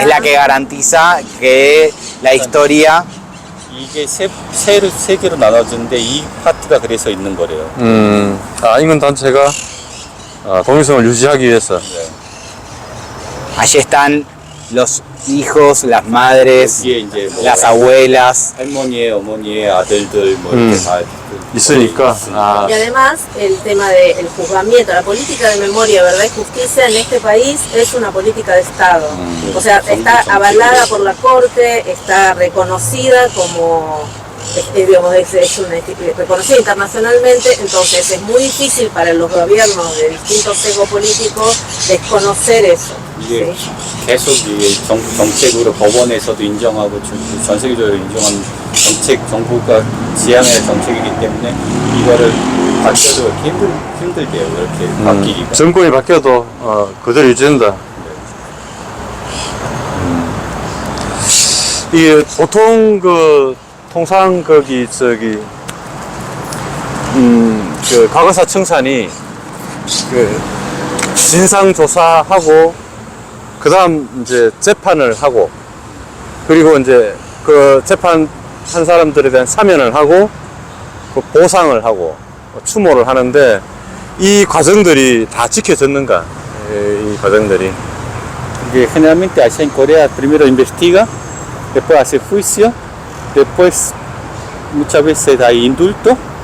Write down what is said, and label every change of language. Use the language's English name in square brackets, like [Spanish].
[Spanish] es la que garantiza que la historia [Korean] 이게 세 개로 나눠지는데 이 파트가 그래서 있는 거래요. 인권 단체가 독립성을 유지하기 위해서. [Spanish] allí están los hijos, las madres, [Korean] 여기에 이제 뭐 [Spanish] las abuelas. [Korean] 할머니의 어머니의 아들들 뭐 이렇게 다 있으니까. 아. [Spanish] Y además, el tema del juzgamiento, la política de memoria, verdad y justicia en este país es una política de Estado. O sea, está avalada por la Corte, está reconocida como, digamos, es reconocida internacionalmente, entonces es muy difícil para los gobiernos de distintos sesgos políticos desconocer eso. [Korean] 이게 [Spanish] ¿sí? [Korean] 계속 이게 정책으로 법원에서도 인정하고 전 세계적으로 인정한 정부가 지향의 정책이기 때문에 이거를 바뀌어도 이렇게 힘들대요. 이렇게 바뀌기가. 정권이 바뀌어도 그대로 유지된다. 이게 보통 그 통상 거기 그 과거사 청산이 그 진상 조사하고 그 다음 이제 재판을 하고 그리고 이제 그 재판한 사람들에 대한 사면을 하고 그 보상을 하고 추모를 하는데 이 과정들이 다 지켜졌는가? 이 과정들이. [Spanish] Que generalmente allá en Corea primero investiga, después hace juicio, después muchas veces hay indulto,